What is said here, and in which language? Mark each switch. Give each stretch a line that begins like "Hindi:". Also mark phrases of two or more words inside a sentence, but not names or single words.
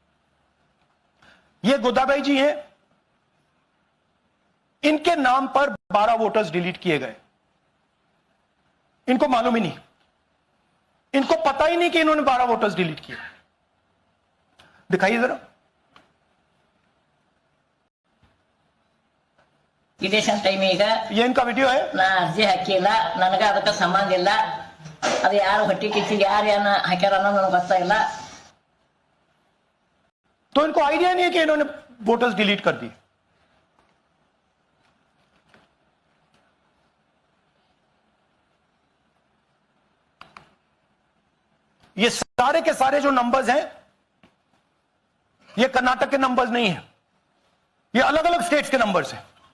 Hindi: ये गोदाबाई जी हैं, इनके नाम पर 12 वोटर्स डिलीट किए गए। इनको मालूम ही नहीं, इनको पता ही नहीं कि इन्होंने 12 वोटर्स डिलीट किए। दिखाइए जरा।
Kannada: ಇದೇಶನ್ ಟೈಮ್ ಈಗ
Hindi: ये इनका वीडियो है।
Kannada: ನಾ ಅರ್ಜಿ ಹಾಕಿಲ್ಲ, ನನಗೆ ಅದಕ್ಕೆ ಸಂಬಂಧ ಇಲ್ಲ। ಅದು ಯಾರು ಹೊಟ್ಟಿ ಕಿಚ್ಚಿಗೆ ಯಾರು ಏನ ಹಾಕ್ಯಾರ ಅನ್ನೋದು ನನಗೆ ಗೊತ್ತಾಗಿಲ್ಲ।
Hindi: तो इनको आइडिया नहीं है कि इन्होंने वोटर्स डिलीट कर दी। ये सारे के सारे जो नंबर्स हैं ये कर्नाटक के नंबर्स नहीं है, ये अलग अलग स्टेट्स के नंबर्स हैं।